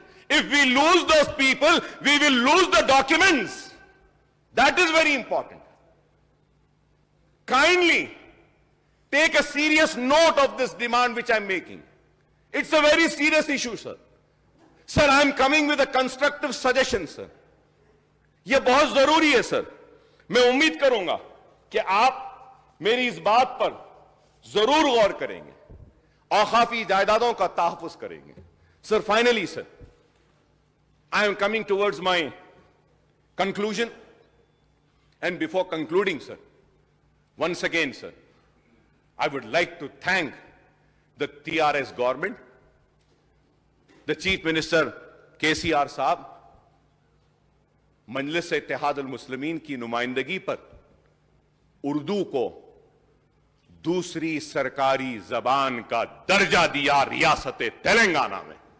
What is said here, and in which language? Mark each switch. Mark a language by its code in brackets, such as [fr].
[en] If we lose those people, we will lose the documents. That is very important. Kindly take a serious note of this demand which I am making. It's a very serious issue, sir. Sir, I am coming with a constructive suggestion, sir. [hi] यह बहुत जरूरी है sir. मैं उम्मीद करूंगा कि आप मेरी इस बात पर जरूर गौर करेंगे, औकाफी जायदादों का तहफ्फुज करेंगे. [en] Sir, finally, sir, I am coming towards my conclusion. And before concluding, sir, once again, sir, I would like to thank the TRS government, the Chief Minister KCR [hi] साहब, मजलिस इत्तेहाद अल मुस्लिमीन की नुमाइंदगी पर उर्दू को दूसरी सरकारी जबान का दर्जा दिया रियासत तेलंगाना में।